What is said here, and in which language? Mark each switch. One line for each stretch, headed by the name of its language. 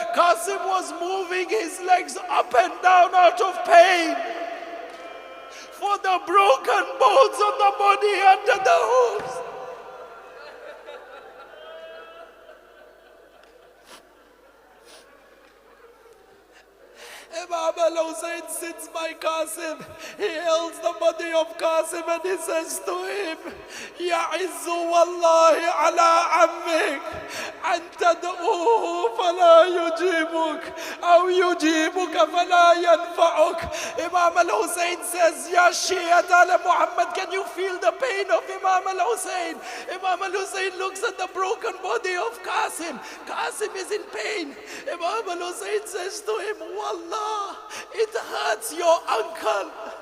English: Qasim was moving his legs up and down out of pain for the broken bones of the body under the hooves. Imam al-Hussein sits by Qasim. He holds the body of Qasim and he says to him,
Arabic: يَعِزُّ وَاللَّهِ عَلَىٰ عَمِّكَ أَن تَدْعُوهُ فَلَا يُجِيبُكَ أَوْ يُجِيبُكَ فَلَا يَنْفَعُكَ.
English: Imam al-Hussein says,
Arabic: Ya Shia Al Muhammad,
English: can you feel the pain of Imam al-Hussein? Imam al-Hussein looks at the broken body of Qasim. Qasim is in pain. Imam al-Hussein says to him, Wallah, it hurts your uncle.